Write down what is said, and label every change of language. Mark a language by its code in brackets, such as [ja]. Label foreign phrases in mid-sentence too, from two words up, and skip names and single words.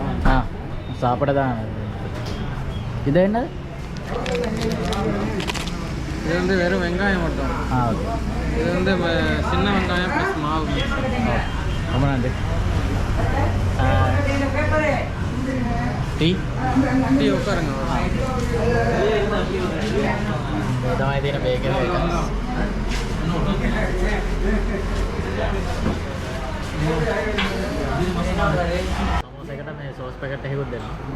[ta] ஆ சாப்பிட தான். இது என்னது? இது வந்து வெறும் வெங்காயம் மட்டும். ஆ ஓகே. இது வந்து சின்ன வெங்காயம் ப்ளஸ் மாவு மிக்ஸ். ரொம்ப நன்றி. டீ டீ உட்காருங்க. [si] තමයි තියෙන බේකරි එක. සමෝසයකට මේ සෝස් පැකට් එකකුත් දෙනවා.